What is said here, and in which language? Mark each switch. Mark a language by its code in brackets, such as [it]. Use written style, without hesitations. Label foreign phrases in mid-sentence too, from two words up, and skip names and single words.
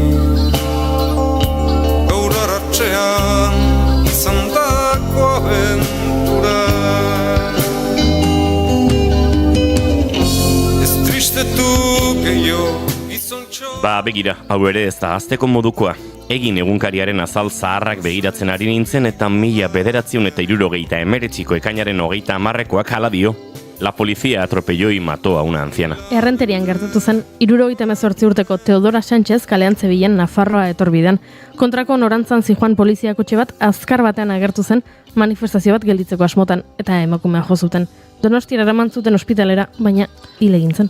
[eu] Gaur arratxean izan dako abentura, ez tristetu gehiago gizontxo. Begira, hau ere ez da azteko modukoa. Egin egunkariaren azal zaharrak begiratzen ari nintzen eta 1979ko ekainaren 30ekoak hala dio. [es] La policía atropelló y mató a una anciana. [eu] Errenterian gertatu zen, 78 urteko Teodora Sánchez kalean zebilen Nafarroa etorbidean. Kontrako norantzan zijoan poliziakotxe bat azkar batean agertu zen manifestazio bat gelditzeko asmotan eta emakumea jo zuten. Donostiara eraman zuten ospitalera, baina hil egin zen.